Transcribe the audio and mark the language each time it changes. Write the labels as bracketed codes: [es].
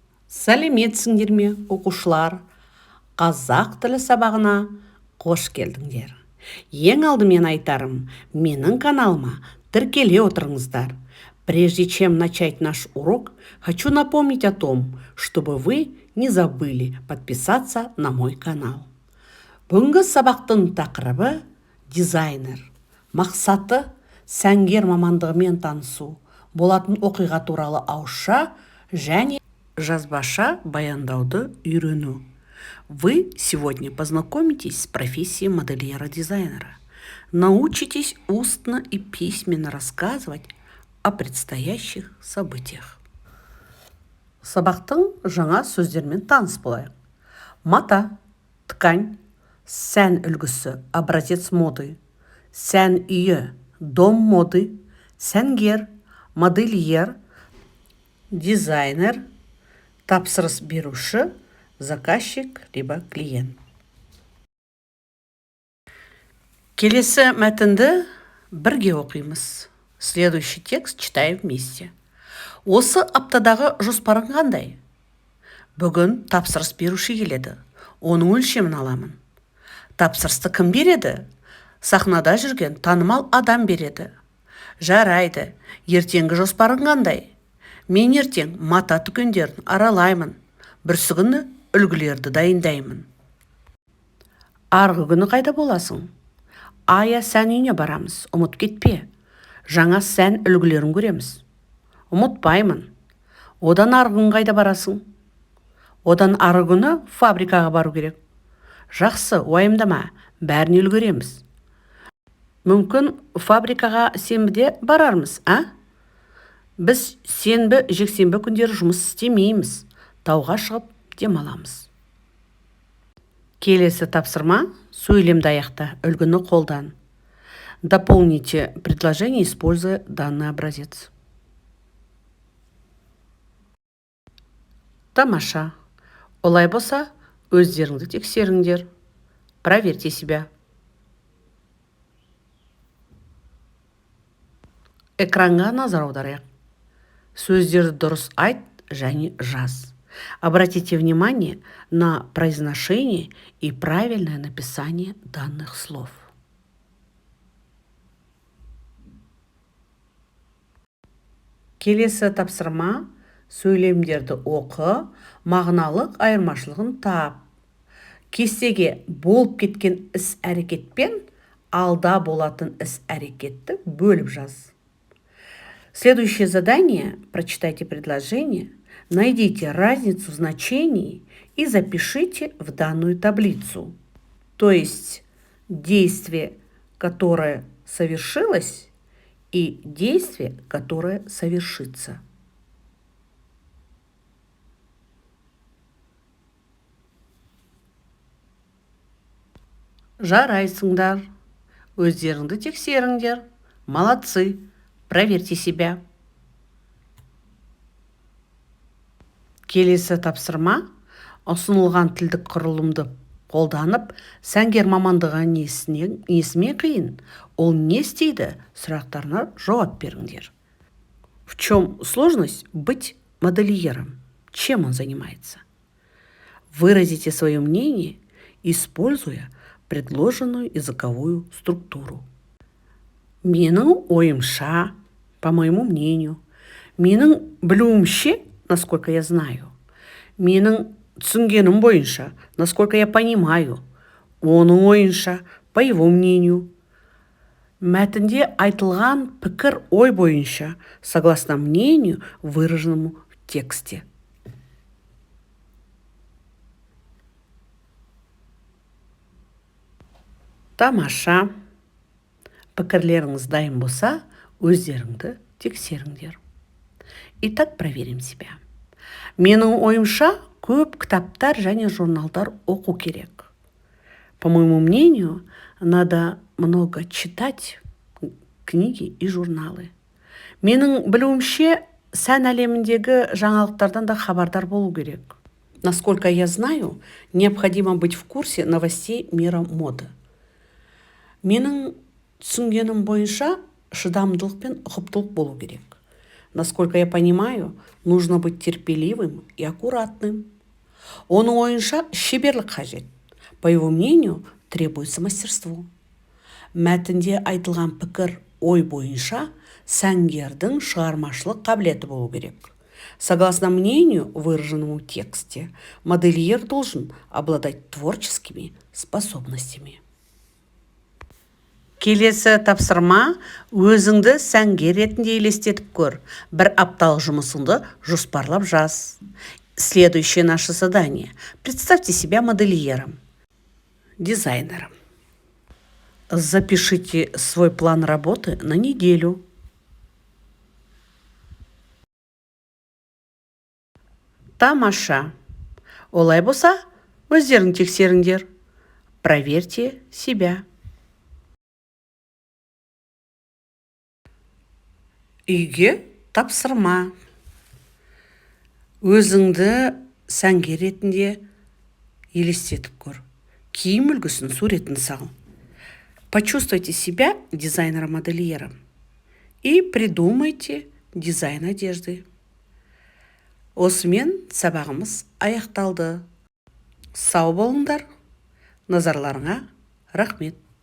[kk] Сәлеметсіңдер ме, оқушылар? Қазақ тілі сабағына қош келдіңдер. Ең алдымен айтарым, менің каналыма тіркеле отырыңыздар. [ru] Прежде чем начать наш урок, хочу напомнить о том, чтобы вы не забыли подписаться на мой канал. [kk] Бүгінгі сабақтың тақырыбы дизайнер. Мақсаты сәнгер мамандығымен танысу, болатын оқиға туралы ауызша және жазбаша баяндауды үйрену. [ru] Вы сегодня познакомитесь с профессией модельера-дизайнера. Научитесь устно и письменно рассказывать о предстоящих событиях. [kk] Сабақтың жаңа сөздермен таныс болайық. Мата, ткань, сән үлгісі, [ru] образец моды, [kk] сән үйі, [ru] дом моды, [kk] сәнгер, модельер, дизайнер, тапсырыс беруші, [ru] заказчик, либо клиент. [kk] Келесі мәтінді бірге оқимыз. [ru] Следующий текст читаем вместе. [kk] Осы аптадағы жоспарың қандай? Бүгін тапсырыс беруші келеді. Оның өлшемін аламын. Тапсырысты кім береді? Сахнада жүрген танымал адам береді. Жарайды. Ертеңгі жоспарың қандай? Мен ертең мата дүкендерін аралаймын. Бүрсі күні үлгілерді дайындаймын. Арғы күні қайда боласың? Ая сән үйіне барамыз. Ұмыт кетпе. Жаңа сән үлгілерін көреміз. Ұмытпаймын. Одан арғы күні қайда барасың? Одан арғы күні фабрикаға бару керек. Жақсы, уайымдама. Бәрін үлгереміз. Мүмкін фабрикаға сенбіде барармыз, а? Біз сенбі, жексенбі күндері жұмыс істемейміз. Тауға шығып демаламыз. Келесі тапсырма сөйлемді аяқта, үлгіні қолдан. [ru] Дополните предложение, используя данный образец. [kk] Тамаша. Олай болса, өздеріңді тексеріңдер. [ru] Проверьте себя. [kk] Экранға назар аударайық. Сөздерді дұрыс айт және жаз. [ru] Обратите внимание на произношение и правильное написание данных слов. [kk] Келесі тапсырма сөйлемдерді оқы, мағыналық айырмашылығын тап. Кестеге болып кеткен іс-әрекетпен алда болатын іс-әрекетті бөліп жаз. [ru] Следующее задание. Прочитайте предложение, найдите разницу значений и запишите в данную таблицу. То есть действие, которое совершилось, и действие, которое совершится. [kk] Жарайсыңдар. Өздеріңді тексеріңдер. [ru] Молодцы. Проверьте себя. [kk] Келесі тапсырма ұсынылған тілдік құрылымды қолданып, сәнгер мамандығын несімен қиын, ол не істейді сұрақтарына жауап беріңдер. [ru] В чем сложность быть модельером? Чем он занимается? Выразите свое мнение, используя предложенную языковую структуру. [kk] Менің ойымша, [ru] по моему мнению, [kk] менің білуімше, [ru] насколько я знаю, [kk] менің түсінгенім бойынша, [ru] насколько я понимаю, [kk] оның ойынша, [ru] по его мнению. [kk] Мәтінде айтылған пікір ой бойынша, [ru] согласно мнению, выраженному в тексте. [kk] Тамаша. Пікірлеріңіз дайын болса, өздеріңді тексеріңдер. [ru] Итак, проверим себя. [kk] Менің ойымша, көп кітаптар және журналдар оқу керек. [ru] По моему мнению, надо много читать книги и журналы. [kk] Менің білуімше, сән әлеміндегі жаңалықтардан да хабардар болу керек. [ru] Насколько я знаю, необходимо быть в курсе новостей мира моды. [kk] Менің түсінгенім бойынша шыдамдылық пен ұқыптылық болу керек. [ru] Насколько я понимаю, нужно быть терпеливым и аккуратным. [kk] Оның ойынша шеберлік қажет. [ru] По его мнению, требуется мастерство. [kk] Мәтінде айтылған пікір ой бойынша сәнгердің шығармашылық қабілеті болу керек. [ru] Согласно мнению, выраженному в тексте, модельер должен обладать творческими способностями. [kk] Келесі тапсырма: өзіңді сәнгер ретінде елестетіп көр. Бір апталық жұмысыңды жоспарлап жаз. [ru] Следующее наше задание. Представьте себя модельером, дизайнером. Запишите свой план работы на неделю. [kk] Тамаша. Олай болса, өздерің тексеріңдер. [ru] Проверьте себя. [kk] Үйге тапсырма. Өзіңді сәнгер ретінде елестетіп көр. Киім үлгісін суретін сал. [ru] Почувствуйте себя дизайнером-модельером и придумайте дизайн одежды. [kk] Осымен сабағымыз аяқталды. Сау болыңдар. Назарларыңа рахмет.